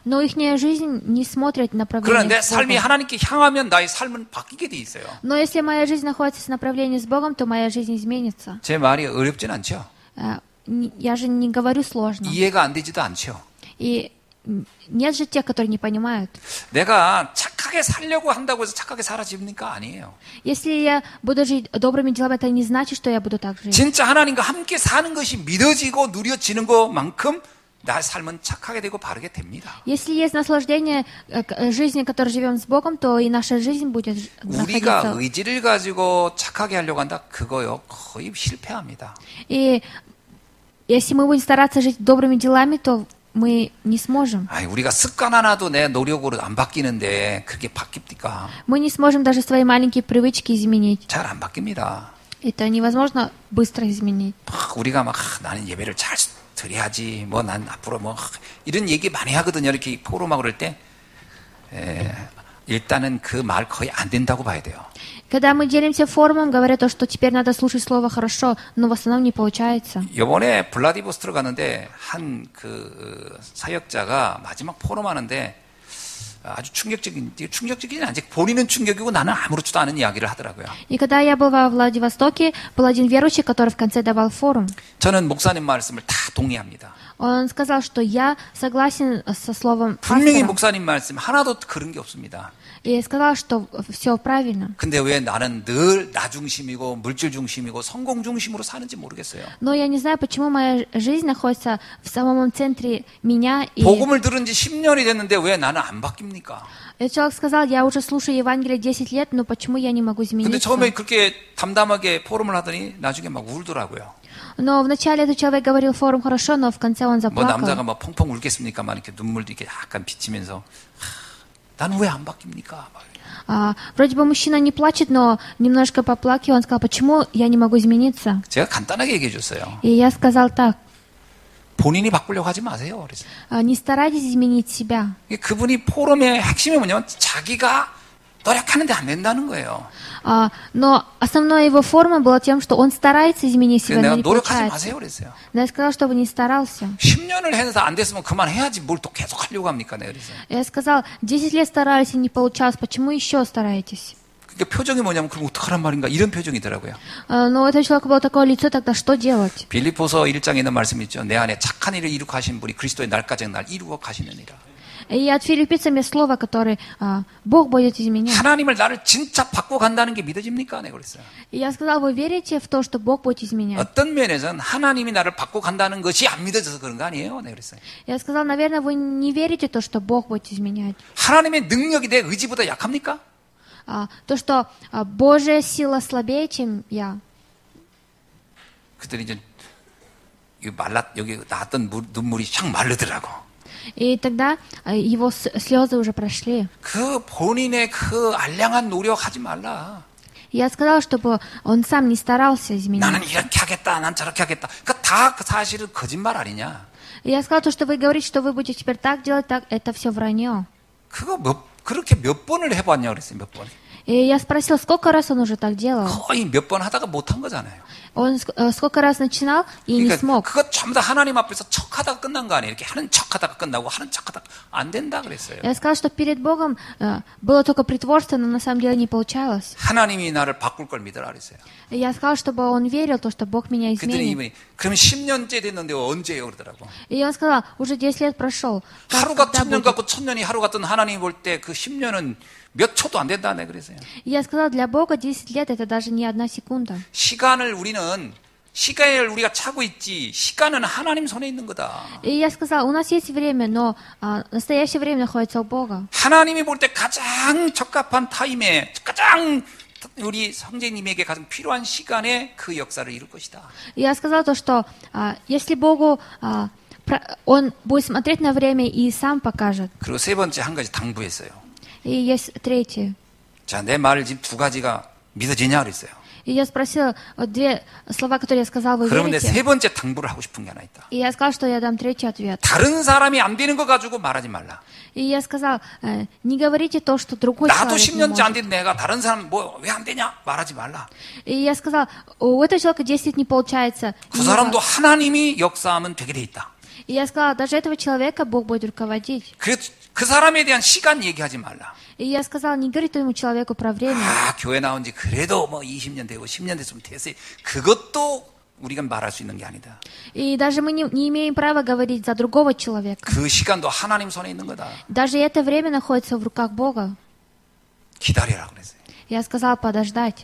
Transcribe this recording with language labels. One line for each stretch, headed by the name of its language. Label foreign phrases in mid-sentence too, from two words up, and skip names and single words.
Russian: Но их жизнь не смотрит в
Korean: 그러나
Russian: направлении
Korean: 내
Russian: с
Korean: 삶이
Russian: Богом.
Korean: 하나님께 향하면 나의 삶은 바뀌게 돼 있어요.
Russian: Но если моя жизнь находится в направлении с Богом, то моя жизнь изменится.
Korean: 제 말이 어렵진 않죠.
Russian: Я же не говорю сложно.
Korean: 이해가 안 되지도 않죠.
Russian: И нет же тех, которые не понимают.
Korean: 내가 착하게 살려고 한다고 해서 착하게 살아집니까? 아니에요.
Russian: Если я буду жить добрыми делами, это не значит, что я буду так жить.
Korean: 진짜 하나님과 함께 사는 것이 믿어지고 누려지는 것만큼 나의 삶은 착하게 되고 바르게 됩니다.
Russian: Если есть наслаждение жизни, которой живем с Богом, то и наша жизнь будет
Korean: 우리가
Russian: находиться.
Korean: 의지를 가지고 착하게 하려고 한다? 그거요. 거의 실패합니다.
Russian: И если мы будем стараться жить добрыми делами, то мы не сможем.
Korean: 우리가 습관 하나도 내 노력으로 안 바뀌는데 그게 바뀝니까?
Russian: Мы не сможем даже свои маленькие привычки изменить.
Korean: 잘 안 바뀝니다.
Russian: Это невозможно быстро изменить.
Korean: 우리가 막 나는 예배를 잘 드려야지. 뭐 난 앞으로 뭐 이런 얘기 많이 하거든요. 이렇게 포럼하고 그럴 때 일단은 그 말 거의 안 된다고 봐야 돼요.
Russian: Когда мы делимся форумом, говорят то, что теперь надо слушать слово хорошо, но в основном не получается.
Korean: 이번에 블라디보스토크 갔는데 한 그 사역자가 마지막 포럼 하는데 아주 충격적이진 않지. 본인은 충격이고 나는 아무렇지도 않은 이야기를 하더라고요.
Russian: И когда я был во Владивостоке, был один верующий, который в конце давал форум.
Korean: 저는 목사님 말씀을 다 동의합니다.
Russian: Он сказал, что я согласен со словом
Korean: 분명히
Russian: пастора.
Korean: 목사님 말씀 하나도 그런 게 없습니다.
Russian: И сказал, что все правильно.
Korean: 근데 왜 나는 늘 나 중심이고 물질 중심이고 성공 중심으로 사는지 모르겠어요.
Russian: Но я не знаю, почему моя жизнь находится в самом центре меня. И
Korean: 복음을 들은 지 10년이 됐는데 왜 나는 안 바뀝니까?
Russian: этот человек сказал, я уже слушаю Евангелие 10 лет, но почему я не могу
Korean: 근데
Russian: измениться?
Korean: 처음에 그렇게 담담하게 포럼을 하더니 나중에 막 울더라고요.
Russian: Но вначале этот человек говорил форум хорошо, но в конце он
Korean: 뭐 남자가
Russian: заплакал.
Korean: 막 펑펑 울겠습니까만 이렇게 눈물도 이렇게 약간 비치면서 나는 왜 안 바뀝니까?
Russian: Вроде бы мужчина не плачет, но немножко поплакивал. Он сказал, почему я не могу измениться?
Korean: 제가 간단하게 얘기해 줬어요.
Russian: И я сказал так,
Korean: 본인이 바꾸려고 하지 마세요. 그래서
Russian: не старайтесь изменить себя.
Korean: 그분이 포럼의 핵심이 뭐냐면 자기가 노력하는데 안 된다는 거예요.
Russian: Но основная его форма была тем, что он старается изменить себя,
Korean: 내가
Russian: но не
Korean: 노력하지
Russian: получается.
Korean: 마세요. 그랬어요.
Russian: Но я сказал, чтобы не старался.
Korean: 10년을 해서 안 됐으면 그만해야지 뭘 또 계속 하려고 합니까? 내가 그랬어요.
Russian: Я сказал, 10 лет старались и не получалось, почему еще стараетесь?
Korean: 그러니까 표정이 뭐냐면 그럼 어떡하란 말인가 이런 표정이더라고요.
Russian: Но у этого человека было такое лицо, тогда что делать?
Korean: 빌립보서 1장에 있는 말씀이 있죠. 내 안에 착한 일을 이루고 하신 분이 그리스도의 날까지 날 이루어 가시느니라.
Russian: И от филиппийцам есть слово, которое Бог будет изменять.
Korean: 하나님을 나를 진짜 바꿔 간다는 게 믿어집니까? 내가 그랬어요.
Russian: И я сказал, вы верите в то, что Бог будет изменять?
Korean: 어떤 면에서는 하나님이 나를 바꿔 간다는 것이 안 믿어져서 그런 거 아니에요? 내가 그랬어요.
Russian: Я сказал, наверное, вы не верите в то, что Бог будет изменять.
Korean: 하나님의 능력이 내 의지보다 약합니까?
Russian: То, что Божья сила слабее, чем я.
Korean: 그들이 이제 여기 나왔던 눈물이 쫙 마르더라고.
Russian: И тогда его слезы уже прошли.
Korean: 그 본인의 그 알량한 노력하지 말라.
Russian: Я сказала, чтобы он сам не старался изменить.
Korean: 나는 이렇게 하겠다, 난 저렇게 하겠다. 그러니까 다 사실은 거짓말 아니냐?
Russian: Я сказала, то, что вы говорите, что вы будете теперь так делать, так, это все вранье.
Korean: 그거 그렇게 몇 번을 해봤냐 그랬어요, 몇 번.
Russian: И я спросила, сколько раз он уже так делал.
Korean: 거의 몇 번 하다가 못한 거잖아요.
Russian: Он сколько раз начинал и не
Korean: 그러니까
Russian: смог.
Korean: 그것 전부 다 하나님 앞에서 척하다가 끝난 거 아니에요. 이렇게 하는 척하다가 끝나고 하는 척하다가 안 된다 그랬어요.
Russian: Я сказал, что перед Богом было только притворство, но на самом деле не получалось.
Korean: 하나님이 나를 바꿀 걸 믿으라 그랬어요.
Russian: И я сказал, чтобы он верил, то, что Бог меня
Korean: 그랬더니
Russian: изменит.
Korean: 이분이 그럼 10년째 됐는데 언제예요 그러더라고.
Russian: И он сказал, уже 10 лет прошел.
Korean: 하루가
Russian: Когда
Korean: 1000년
Russian: будет?
Korean: 같고 1000년이 하루 같던 하나님이 볼 때 그 10년은 몇 초도 안 된다네 그랬어요.
Russian: И я сказала, для Бога 10 лет это даже не 1 секунда.
Korean: 시간을 시간을 우리가 차고 있지 시간은 하나님 손에 있는 거다.
Russian: И я сказала, у нас есть время, но настоящее время находится у Бога.
Korean: 하나님이 볼 때 가장 적합한 타임에 가장 우리 성제님에게 가장 필요한 시간에 그 역사를 이룰 것이다.
Russian: И я сказала то, что если Богу Он будет смотреть на время и сам покажет.
Korean: 그리고 세 번째 한 가지 당부했어요.
Russian: И есть третье.
Korean: 자, 내 말을 지금 두 가지가 믿어지냐 그랬어요.
Russian: И я спросила, вот 2 слова, которые я сказала, вы
Korean: 그러면 내
Russian: верите?
Korean: 세 번째 당부를 하고 싶은 게 하나 있다.
Russian: И я сказала, что я дам третий ответ.
Korean: 다른 사람이 안 되는 거 가지고 말하지 말라.
Russian: И я сказала, не говорите то, что другой
Korean: 나도
Russian: человек не
Korean: 10년째 안
Russian: может.
Korean: 된 내가 다른 사람 뭐 왜 안 되냐 말하지 말라.
Russian: И я сказала, у этого человека 10 лет не получается.
Korean: 그 사람도 하나님이 역사하면 되게 돼 있다.
Russian: И я сказала, даже этого человека Бог будет руководить.
Korean: 그 사람에 대한 시간 얘기하지 말라.
Russian: И я сказала, не говори этому человеку про время.
Korean: 교회 나온 지 그래도 뭐 20년 되고 10년 됐으면 됐어요. 그것도 우리가 말할 수 있는 게 아니다.
Russian: И даже мы не имеем права говорить за другого человека.
Korean: 그 시간도 하나님 손에 있는 거다.
Russian: Даже это время находится в руках Бога.
Korean: 기다려라 그랬어요.
Russian: Я сказала подождать.